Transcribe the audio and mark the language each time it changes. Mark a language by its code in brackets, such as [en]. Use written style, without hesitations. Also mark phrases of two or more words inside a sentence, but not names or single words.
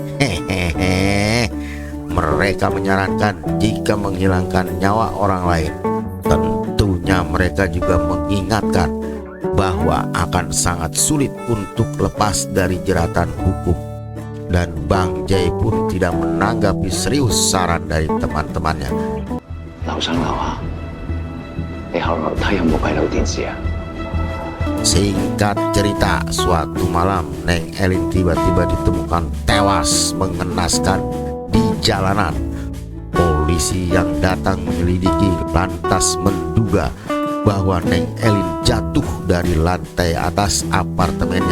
[id] Mereka menyarankan jika menghilangkan nyawa orang lain, tentunya mereka juga mengingatkan bahwa akan sangat sulit untuk lepas dari jeratan hukum. Dan Bang J pun tidak menanggapi serius saran dari teman-temannya. [yue] 樓上樓下，你後樓梯有冇閉路電視啊？ [id] Singkat cerita, suatu malam Neng Elin tiba-tiba ditemukan tewas mengenaskan di jalanan. Polisi yang datang menyelidiki lantas menduga bahwa Neng Elin jatuh dari lantai atas apartemennya.